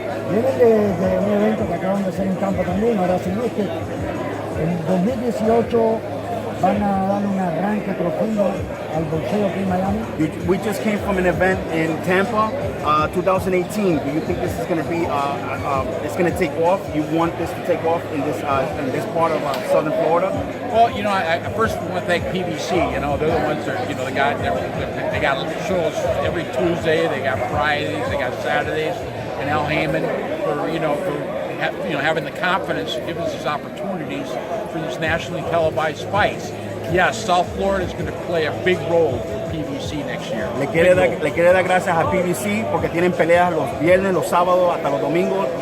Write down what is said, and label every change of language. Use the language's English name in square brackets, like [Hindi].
[Spanish] Vienen de un evento que acaban de hacer en Tampa también, ahora sí es que en 2018 van a dar un arranque profundo al boxeo aquí en Miami. [English] We just came from an event in Tampa, 2018. Do you think this is going to be, it's going to take off? You want this to take off in this part of southern Florida? Well, I first want to thank PBC. They're the ones that, they got shows every Tuesday, they got Fridays, they got Saturdays, and Al Heyman for having the confidence to give us these opportunities for these nationally televised fights. Yes, South Florida is going to play a big role for PBC next year. [Spanish] Le quiere dar gracias a PBC porque tienen peleas los viernes, los sábados, hasta los domingos.